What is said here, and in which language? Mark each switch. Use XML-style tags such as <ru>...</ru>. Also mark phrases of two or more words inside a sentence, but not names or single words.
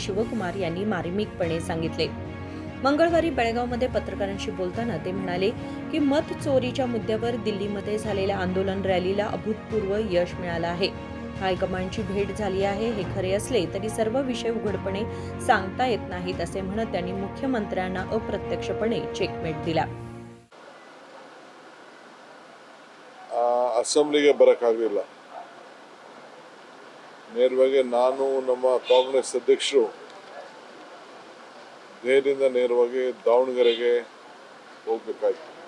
<mr>शिवकुमार यांनी मार्मिकपणे सांगितले. मंगळवारी बेळगावमध्ये पत्रकारांशी बोलताना ते म्हणाले की मत चोरीच्या मुद्द्यावर दिल्लीमध्ये झालेल्या आंदोलन रॅलीला अभूतपूर्व यश मिळालं आहे. हायकमांडची भेट झाली आहे हे खरे असले तरी सर्व विषय उघडपणे सांगता येत नाहीत, असे म्हणत त्यांनी मुख्यमंत्र्यांना अप्रत्यक्षपणे चेकमेट दिला.</mr> <kn>ಅಸೆಂಬ್ಲಿಗೆ ಬರೋಕ್ಕಾಗಲಿಲ್ಲ. ನೇರವಾಗಿ ನಾನು ನಮ್ಮ ಕಾಂಗ್ರೆಸ್ ಅಧ್ಯಕ್ಷರು ದೆಹಲಿಯಿಂದ ನೇರವಾಗಿ ದಾವಣಗೆರೆಗೆ ಹೋಗಬೇಕಾಯಿತು.</kn>